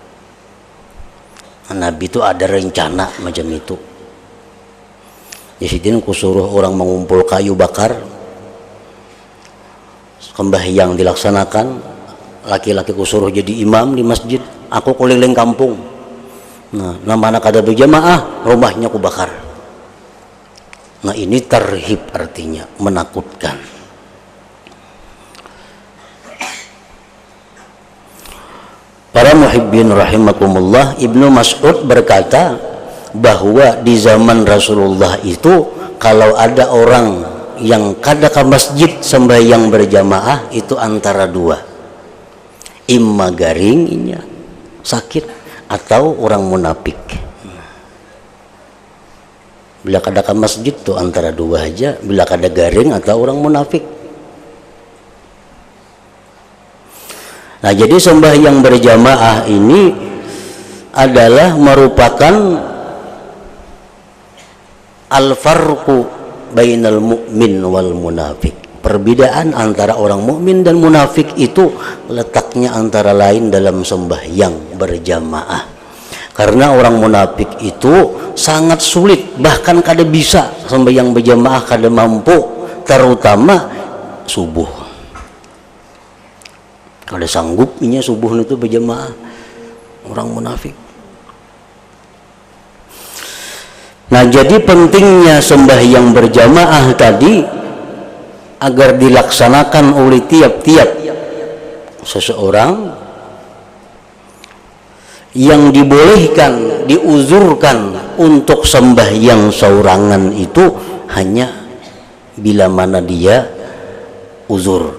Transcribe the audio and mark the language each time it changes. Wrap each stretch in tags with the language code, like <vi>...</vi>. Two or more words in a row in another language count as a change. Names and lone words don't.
<id>Nabi itu ada rencana macam itu. Jadi aku suruh orang mengumpul kayu bakar, sembahyang dilaksanakan, laki-laki ku suruh jadi imam di masjid, aku keliling kampung. Nah, nama anak ada berjamaah, rumahnya ku bakar. Nah, ini tarhib, artinya menakutkan. Para</id> <ar>محبين رحمكم الله,</ar> <id>Ibnu Mas'ud berkata bahwa di zaman Rasulullah itu kalau ada orang yang kada ke masjid sembahyang berjamaah itu antara dua, imma garingnya sakit atau orang munafik.</id> <bjn>Bila kada ke masjid tuh antara dua aja, bila kada garing atau orang munafik.</bjn> <id>Nah, jadi sembahyang berjamaah ini adalah merupakan</id> <ar>الفرق بين المؤمن والمنافق.</ar> <id>Perbedaan antara orang mukmin dan munafik itu letaknya antara lain dalam sembahyang berjamaah. Karena orang munafik itu sangat sulit, bahkan kada bisa sembahyang berjamaah, kada mampu, terutama subuh.</id> <bjn>Kada sanggup inya subuh itu berjamaah orang munafik.</bjn> <id>Nah, jadi pentingnya sembahyang berjamaah tadi agar dilaksanakan oleh tiap-tiap seseorang, yang dibolehkan, diuzurkan untuk sembahyang saurangan itu hanya bila mana dia uzur.</id>